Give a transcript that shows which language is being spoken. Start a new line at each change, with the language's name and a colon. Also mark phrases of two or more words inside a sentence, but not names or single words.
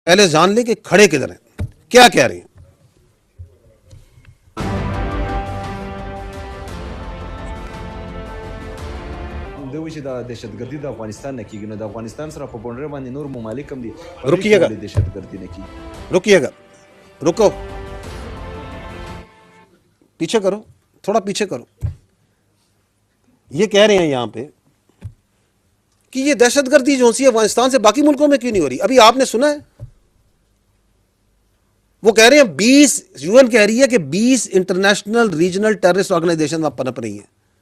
Urdu: پہلے جان لے کہ کھڑے کدھر ہیں، کیا کہہ رہے ہیں.
Pashto: دوی چې د دهشتګردي د افغانستان نه کیږي نو د افغانستان سره په بونډر باندې نور ممالک هم دي
Urdu: رکیے گا
Pashto: دهشتګردي نه کیږي
Urdu: رکیے گا رکو، پیچھے کرو، تھوڑا پیچھے کرو. یہ کہہ رہے ہیں یہاں پہ کہ یہ دہشت گردی جو سی افغانستان سے باقی ملکوں میں کیوں نہیں ہو رہی. ابھی آپ نے سنا ہے وہ کہہ رہے ہیں 20 یو این کہہ رہی ہے کہ 20
English: international regional terrorist organization
Urdu: پنپ رہی ہیں.